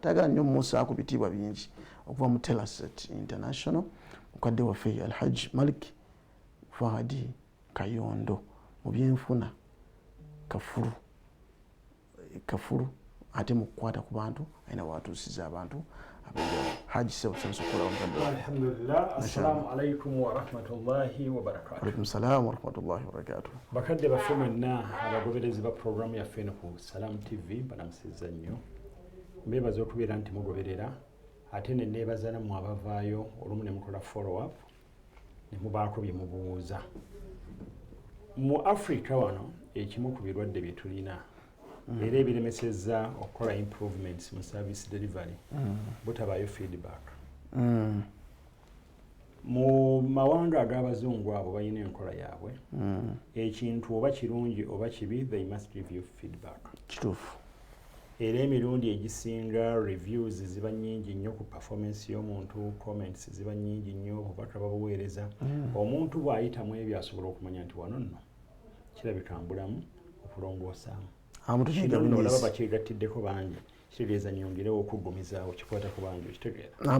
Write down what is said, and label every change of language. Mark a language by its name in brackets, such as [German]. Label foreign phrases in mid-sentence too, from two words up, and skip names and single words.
[Ganda] Tagala nnyo Musa ku bitiibwa bingi okuva mu Telaset International, mukadde waffe Alhaj Malik Fahadi Kayondo mu byenfuna kafuru ate mu kukwata ku bantu ayina watuusiza abantu abenjawulo. Haji Sewusensokola omukadde. Alhamdulillah. [Arabic] السلام عليكم ورحمة الله وبركاته. عليكم السلام ورحمة الله وبركاته. [Ganda] Bakadde baffe mwenna abagoberezi ba programu yaffe eno ku Salam TV banamusizza nnyo. Mbeebaza okubeera nti mugoberera, ate ne neebaza nammwe abavaayo olumu ne mukola [English] follow up [Ganda] ne mubaako bye mubuuza. Mu Africa wano ekimu ku birwadde bye tulina era ebiremesezza okukola improvements mu [English] service delivery [Ganda] butabaayo feedback. Mu mawanga ag'abazungu abo balina enkola yaabwe, ekintu oba kirungi oba kibi, [English] they must give you feedback. [Ganda] Kituufu. Era emirundi egisinga reviews ziba nnyingi nnyo ku performance y'omuntu, comments ziba nnyingi nnyo, obubaka babuweereza. Omuntu bw'ayitamu ebyo asobola okumanya nti wano nno kirabika mbulamu okulongoosaamu. Olaba bakyegattiddeko bangi, kitegeeza nyongerewo okuggumizaawo kikwata ku bangi okitegeera.